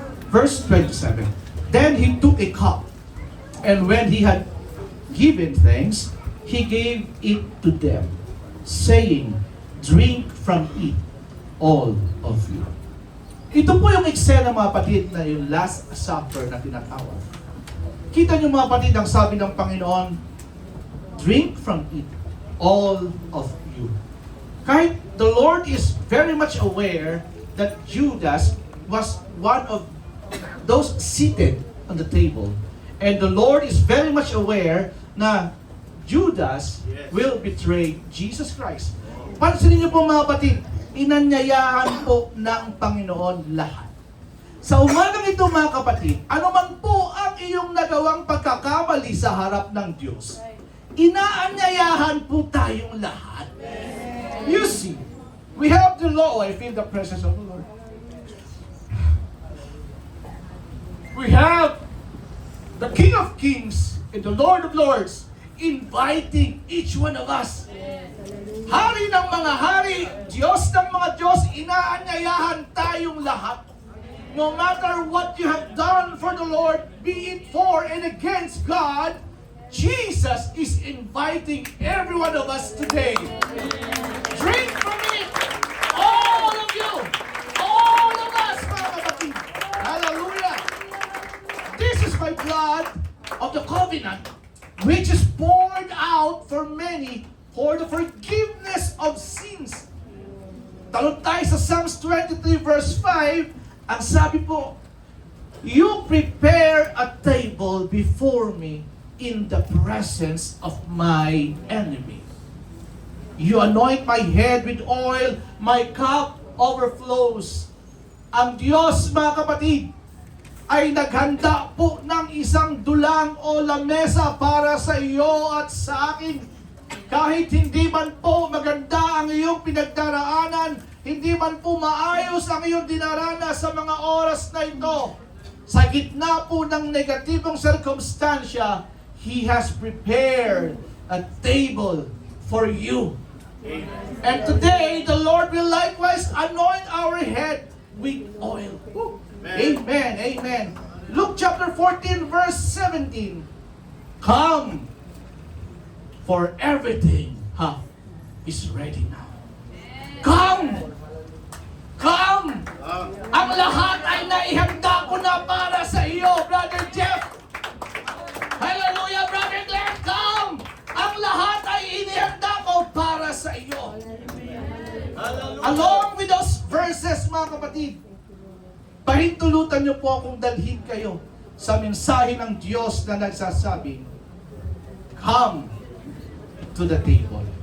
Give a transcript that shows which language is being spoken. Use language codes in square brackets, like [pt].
[en] Verse 27. Then he took a cup, and when he had given thanks, he gave it to them, saying, "Drink from it, all of you." [tl] Ito po yung eksena, mga kapatid, na yung Last Supper na tinatawag. Kita niyo, mga kapatid, ang sabi ng Panginoon, [en] "Drink from it, all of you." Kahit the Lord is very much aware that Judas was one of those seated on the table, and the Lord is very much aware na Judas will betray Jesus Christ. [tl] Pansinin niyo po, mga kapatid, inanyayahan po ng Panginoon lahat. Sa umagang ito, mga kapatid, anuman po ang iyong nagawang pagkakamali sa harap ng Diyos, inaanyayahan po tayong lahat. [en] You see, we have the law. I feel the presence of the Lord. We have the King of Kings and the Lord of Lords inviting each one of us. [tl] Hari ng mga hari, Diyos ng mga Diyos, inaanyayahan tayong lahat. [en] No matter what you have done for the Lord, be it for and against God, Jesus is inviting every one of us today. Drink from it, all of you, all of us, mga kapatid. Hallelujah. This is my blood of the covenant, which is poured out for many for the forgiveness of sins. [tl] Talon tayo sa Psalms 23 verse 5, ang sabi po, [en] "You prepare a table before me in the presence of my enemy. You anoint my head with oil, my cup overflows." [tl] Ang Diyos, mga kapatid, ay naghanda po ng isang dulang o lamesa para sa iyo at sa akin. Kahit hindi man po maganda ang iyong pinagdaraanan, hindi man po maayos ang iyong dinaranas sa mga oras na ito, sa gitna po ng negatibong sirkumstansya, [en] He has prepared a table for you. Amen. And today, the Lord will likewise anoint our head with oil. Amen. Amen. Luke chapter 14 verse 17. Come, for everything is ready now. Come! Come! [tl] Ang lahat ay naihanda ko na para sa iyo, Brother Jeff. [en] Hallelujah, Brother Glenn. Come! [tl] Ang lahat ay inihanda ko para sa iyo. [en] Along with those verses, [tl] mga kapatid, pahintulutan niyo po akong dalhin kayo sa mensahe ng Diyos na nagsasabing, [en] come to the table.